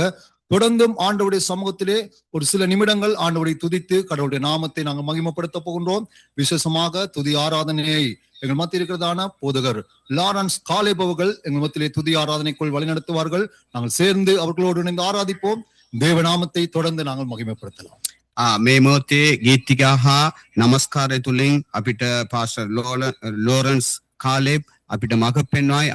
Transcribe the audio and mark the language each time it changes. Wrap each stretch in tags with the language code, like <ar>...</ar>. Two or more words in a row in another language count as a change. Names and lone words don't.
<ta>தொடர்ந்தும் ஆண்டவருடைய சமூகத்திலே ஒரு சில நிமிடங்கள் ஆண்டவரை துதித்து கடவுளுடைய நாமத்தை நாங்கள் மகிமைப்படுத்த போகின்றோம். விசேஷமாக துதி ஆராதனையை எங்கள் மத்தியில் இருக்கிறதான போதகர் லாரன்ஸ் காலேப் அவர்கள் எங்கள் மத்தியிலே துதி ஆராதனைக்குள் வழிநடத்துவார்கள். நாங்கள் சேர்ந்து அவர்களோடு இணைந்து ஆராதிப்போம். தேவநாமத்தை தொடர்ந்து நாங்கள் மகிமைப்படுத்தலாம்.</ta> <si>මේ මොහොතේ ගීතිකා හා නමස්කාරය තුලින් අපිට පාස්ටර් ලෝරන්ස් කාලෙබ් අපිට මඟ පෙන්වයි.</si>